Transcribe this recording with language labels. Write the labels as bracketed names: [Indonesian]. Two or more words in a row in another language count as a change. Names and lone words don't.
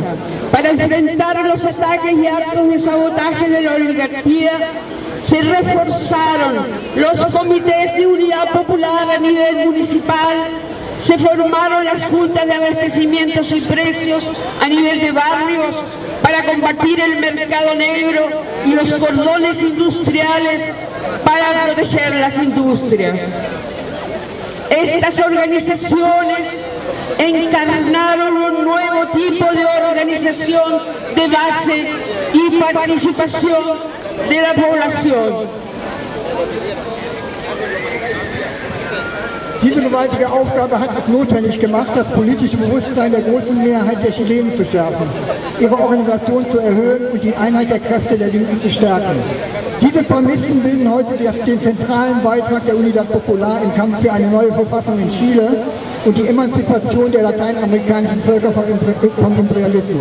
[Spanish] Para enfrentar los ataques y actos de sabotaje de la oligarquía, se reforzaron los comités de unidad popular a nivel municipal, se formaron las juntas de abastecimientos y precios a nivel de barrios para combatir el mercado negro y los cordones industriales para proteger las industrias. Estas organizaciones encarnaron un nuevo tipo de organización de base y participación de la población. [German] Diese gewaltige Aufgabe hat es notwendig gemacht, das politische Bewusstsein der großen Mehrheit der Chilenen zu schärfen, ihre Organisation zu erhöhen und die Einheit der Kräfte der Linken zu stärken. Diese Prämissen bilden heute den zentralen Beitrag der Unidad Popular im Kampf für eine neue Verfassung in Chile und die Emanzipation der lateinamerikanischen Völker vom Imperialismus.